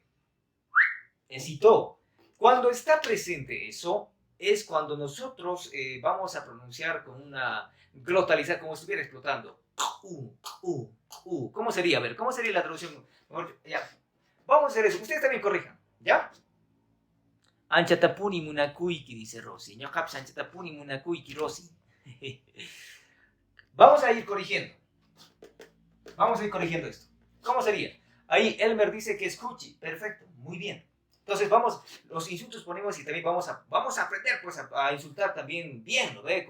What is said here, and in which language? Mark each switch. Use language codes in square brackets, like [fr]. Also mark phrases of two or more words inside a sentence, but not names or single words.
[es] Esito. Cuando está presente eso, es cuando nosotros vamos a pronunciar con una glotalizar, como si estuviera explotando. ¿Cómo sería? A ver, ¿cómo sería la traducción? Ya. Vamos a hacer eso. Ustedes también corrijan, ¿ya? [qu] Anchatapuni munakuiki, dice Rosy. Ñocaps anchatapuni munakuiki, [es] Rosy. Vamos a ir corrigiendo. Vamos a ir corrigiendo esto. ¿Cómo sería? Ahí Elmer dice que escuche. Perfecto, muy bien. Entonces vamos, los insultos ponemos y también vamos a aprender pues a insultar también bien, ¿no ve?